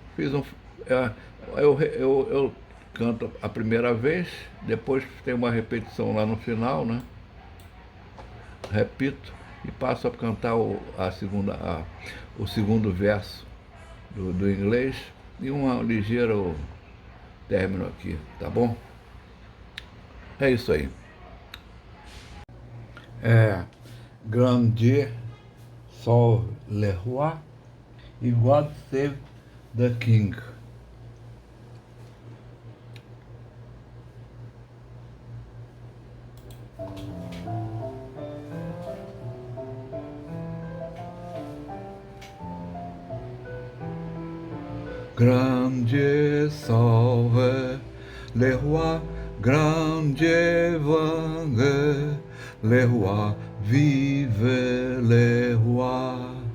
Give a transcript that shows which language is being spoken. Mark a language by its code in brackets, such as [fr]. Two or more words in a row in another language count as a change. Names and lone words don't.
[pt] Eu canto a primeira vez, depois tem uma repetição lá no final, né? Repito e passo a cantar o segundo verso do inglês e um ligeiro término aqui, tá bom? É isso aí. [fr] Grand Dieu sauve le roi e [en] God save the king. [fr] Grand Dieu sauve les rois, grand Dieu vainque les rois, vive les rois.